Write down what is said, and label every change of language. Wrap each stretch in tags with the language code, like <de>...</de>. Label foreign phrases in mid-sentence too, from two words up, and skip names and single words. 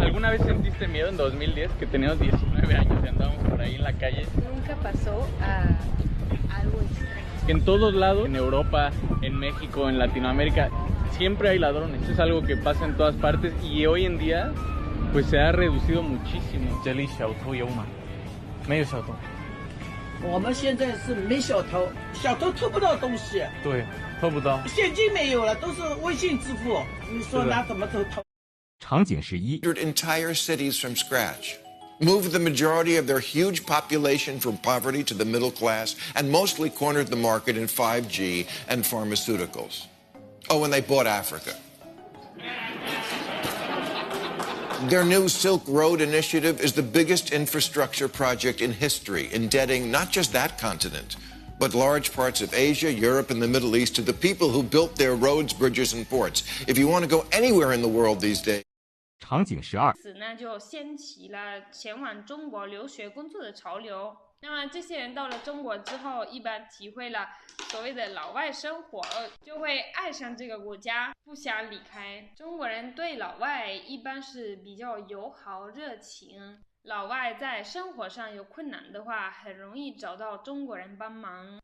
<es>¿Alguna vez sentiste miedo en 2010 que teníamos 19 años y andábamos por ahí en la calle? Nunca pasó a algo extraño. En todos lados, en Europa, en México, en Latinoamérica, siempre hay ladrones. Es algo que pasa en todas partes y hoy en día pues se ha reducido muchísimo.</es> <zh>这里小偷有吗？没有小偷。我们现在是没小偷，小偷偷不到东西。对，偷不到。现金没有了，都是微信支付。你说拿怎么偷？场景11</zh> <en>entire cities from scratch, moved the majority of their huge population from poverty to the middle class, and mostly cornered the market in 5G and pharmaceuticals. Oh, and they bought Africa. Their new Silk Road initiative is the biggest infrastructure project in history, indebting not just that continent, but large parts of Asia, Europe, and the Middle East to the people who built their roads, bridges, and ports. If you want to go anywhere in the world these days,</en> <zh>场景12 此呢就掀起了前往中国留学工作的潮流。那么这些人到了中国之后，一般体会了所谓的老外生活，就会爱上这个国家，不想离开。中国人对老外一般是比较友好热情，老外在生活上有困难的话，很容易找到中国人帮忙。</zh>